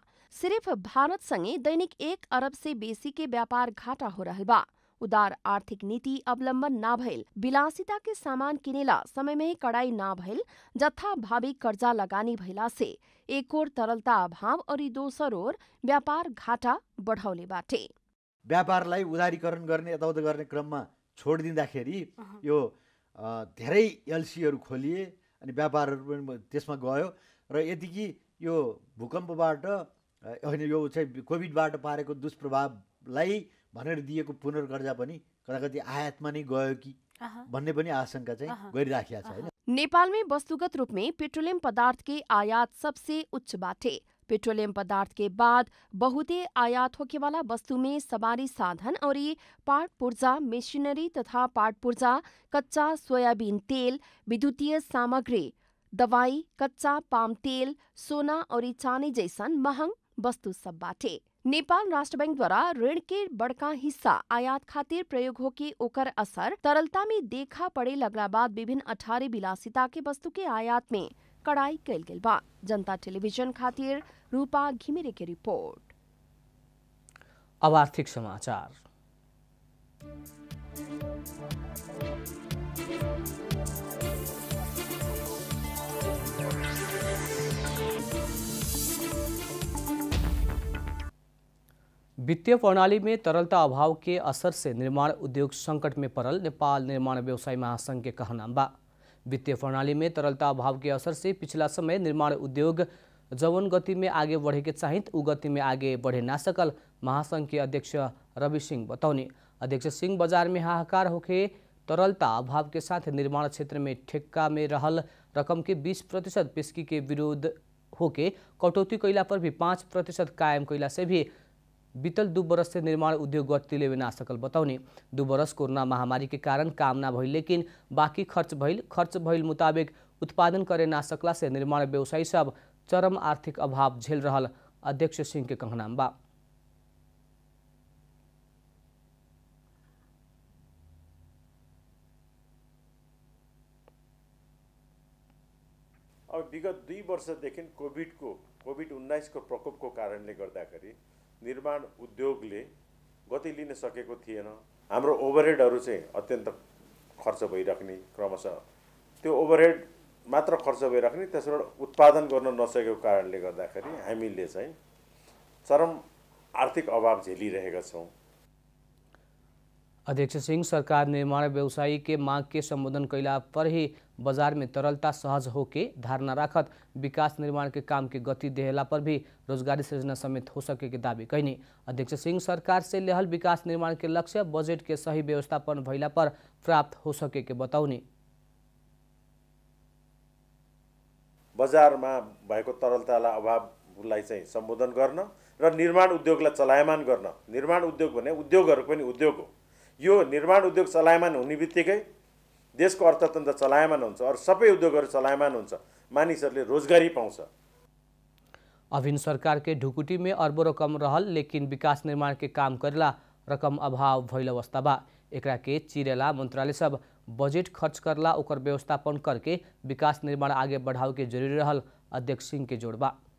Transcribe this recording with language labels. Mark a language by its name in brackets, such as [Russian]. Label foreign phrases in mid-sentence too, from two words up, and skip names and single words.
[Bhojpuri] सिर्फ भारत संगे दैनिक 1 अरब से बेसी के व्यापार घाटा हो रहल बा। उदार आर्थिक नीति अवलंबन ना भइल, विलासिता के सामान किनेला समय में ही कड़ाई ना भइल, जत्था भावी कर्जा लगानी भइला से एक ओर तरलता अभाव और दोसर ओर व्यापार घाटा बढ़ाउले बाटे। [Nepali] व्यापारलाई उदारीकरण गर्ने यताउता गर्ने क्रममा छोडिदिँदाखेरि यो धेरै एलसीहरू खोलिए अनि व्यापारहरू पनि त्यसमा गयो र यतिकी यो भूकम्पबाट होइन यो चाहिँ कोभिडबाट पारेको दुष्प्रभावलाई भनेर दिएको पुनर्कर्जा पनि कदाकति आयातमा नै गयो कि भन्ने पनि आशंका चाहिँ गरिराखेको छ हैन। [Bhojpuri] नेपाल में वस्तुगत रूप में पेट्रोलियम पदार्थ के आयात सबसे उच्च बाटे। पेट्रोलियम पदार्थ के बाद बहुते आयात होके वाला वस्तु में सवारी साधन और पार्ट पुर्जा, मशीनरी तथा पार्ट पुर्जा, कच्चा सोयाबीन तेल, विद्युतीय सामग्री, दवाई, कच्चा पाम तेल, सोना और चानी जैसन महंग वस्तु सब बाटे। नेपाल राष्ट्र बैंक द्वारा ऋण के बड़का हिस्सा आयात खातिर प्रयोग होके ओकर असर तरलता में देखा पड़े लगला बाद विभिन्न 18 विलासिता के वस्तु के आयात में कड़ाई कैल गेल बा। जनता टेलीविजन खातिर रूपा घिमिरे के रिपोर्ट। अब आर्थिक समाचार। वित्तीय प्रणाली में तरलता अभाव के असर से निर्माण उद्योग संकट में पड़ल नेपाल निर्माण व्यवसायी महासंघ के कहना बा। वित्तीय प्रणाली में तरलता अभाव के असर से पिछला समय निर्माण उद्योग जवन गति में आगे बढ़े के चाहित उ गति में आगे बढ़े ना सकल महासंघ के अध्यक्ष रवि सिंह बतौनी। अध्यक्ष सिंह बाजार में हाहाकार होके तरलता अभाव के साथ निर्माण क्षेत्र में ठेक्का में रहल रकम के 20% पेशगी के विरोध होके कटौती कैला पर भी 5% कायम कैला से भी बीतल 2 बरस से निर्माण उद्योग गति लेवे ना सकल बतौनी। 2 बरस कोरोना महामारी के कारण काम ना भइल, लेकिन बाकी खर्च भइल मुताबिक उत्पादन करे ना सकला से निर्माण व्यवसायी सब चरम आर्थिक अभाव झेल रहल अध्यक्ष सिंह के कहना बा। [Nepali] अब विगत 2 वर्षदेखि कोभिड-19 को प्रकोपको कारणले गर्दाखेरि निर्माण उद्योगले गति लिन सकेको थिएन। हाम्रो ओभरहेडहरू चाहिँ अत्यन्त खर्च भइराख्ने, क्रमशः त्यो ओभरहेड मात्र खर्च भइराख्ने, त्यसबाट उत्पादन गर्न नसकेको कारणले गर्दाखेरि हामीले चाहिँ चरम आर्थिक अभाव झेलिरहेका छौँ। [Bhojpuri] अध्यक्ष सिंह सरकार निर्माण व्यवसायी के मांग के संबोधन कैला पर ही बाजार में तरलता सहज होके धारणा राखत विकास निर्माण के काम के गति देहला पर भी रोजगारी सृजना समेत हो सके के दावी कैनी। अध्यक्ष सिंह सरकार से लेहल विकास निर्माण के लक्ष्य बजेट के सही व्यवस्थापन भइला पर प्राप्त हो सके के बताउनी। [Nepali] बजारमा भएको तरलतालाई अभावलाई चाहिँ सम्बोधन गर्न र निर्माण उद्योगलाई चलायमान गर्न। निर्माण उद्योग भने उद्योगहरू पनि उद्योग हो। यो निर्माण उद्योग चलायमान हुने बित्तिकै देशको अर्थतन्त्र चलायमान हुन्छ और सबै उद्योगहरू चलायमान हुन्छ, मानिसहरूले रोजगारी पाउँछ। [Bhojpuri] अभिन सरकार के ढुकुटी में अरबों रकम रहल, लेकिन विकास निर्माण के काम करेला रकम अभाव भइल अवस्था बा। एकरा के चिरेला मंत्रालय सब बजेट खर्च करला ओकर व्यवस्थापन करके विकास निर्माण आगे बढ़ाव के जरूरी रहल अध्यक्ष सिंह के जोड़बा।